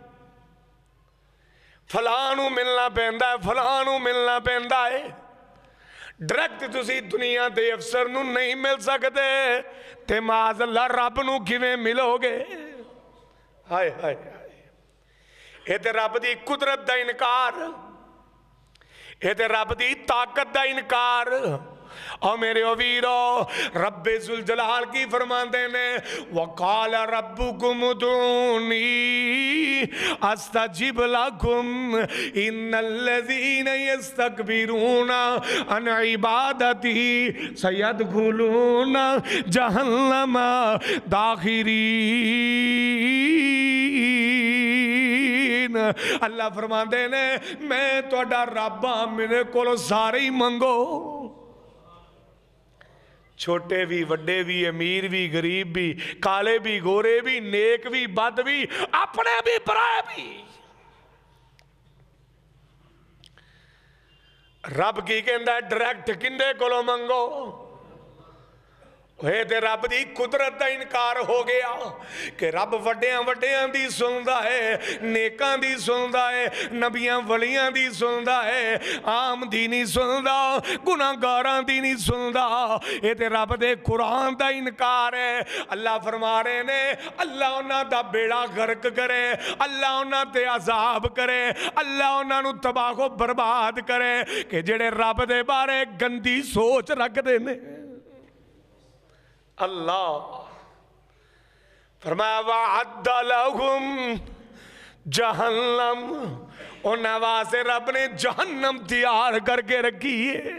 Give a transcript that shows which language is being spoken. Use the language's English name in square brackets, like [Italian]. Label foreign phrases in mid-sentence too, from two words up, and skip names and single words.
[Punjabi] فلاں نو ملنا پہندا ہے، فلاں نو ملنا پہندا ہے، ڈائریکٹ تسی دنیا دے افسر نو نہیں مل سکتے تے معاذ اللہ رب نو کیویں ملو گے؟ ہائے ہائے ہائے، یہ تے رب دی قدرت دا انکار، یہ تے رب دی طاقت دا انکار، اور میرے ویرو رب ذوالجلال کی فرماندے نے [Arabic] وقال ربکم ادعونی استجب لکم ان الذین یستکبرون عن عبادتی سیدخلون جہنم داخرین۔ [Punjabi] اللہ فرماندے نے میں تہاڈا رب ہاں، میرے کولوں سارے ہی منگو، چھوٹے بھی وڈے بھی امیر بھی غریب بھی کالے بھی گورے بھی نیک بھی بد بھی اپنے بھی برائے بھی۔ رب کی کہندا ہے ڈائریکٹ کندے کولوں منگو؟ تے رب دی قدرت دا انکار ہو گیا کہ رب وڈیاں وڈیاں دی سندا ہے، نیکاں دی سندا ہے، نبیاں ولیاں دی سندا ہے، عام دی نہیں سندا، گناہگاراں دی نہیں سندا۔ یہ تے رب دے قرآن دا انکار ہے۔ اللہ فرما رہے نے اللہ انہاں دا بیڑا غرق کرے، اللہ انہاں تے عذاب کرے، اللہ انہاں نو تباہ و برباد کرے کہ جڑے رب دے بارے گندی سوچ رکھ دے نے۔ اللہ فرمایا [Arabic] وعد لہم جہنم، [Punjabi] ان واسطے رب نے جہنم تیار کر کے رکھی ہے۔